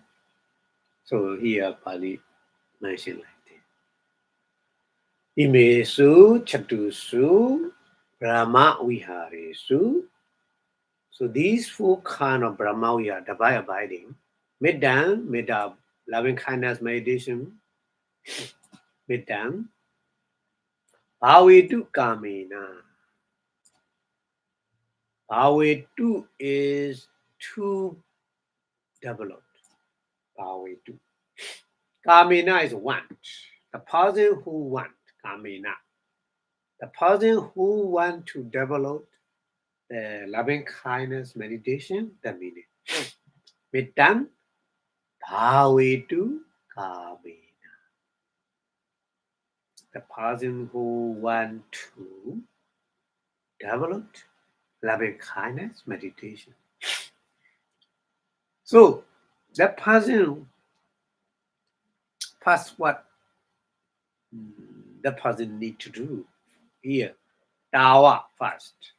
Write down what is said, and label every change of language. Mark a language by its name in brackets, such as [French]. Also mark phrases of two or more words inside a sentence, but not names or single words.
[English] So here Pali mentioned like this. [Pali] Imesu Chatusu Brahma Viharesu. [English] So these four kinds of Brahma Vihara, divine abiding. Metta, loving kindness meditation. [Pali] Metta. Bhavetu Kamena. [English] Bhavetu is to develop. Bhavetu. Kamena is want. The person who want. Kamena. The person who want to develop the loving kindness meditation, the meaning. [Pali] Metta. Bhavetu Kamena. [English] The person who want to develop loving kindness meditation. So that person, first what the person need to do here, Dawa first.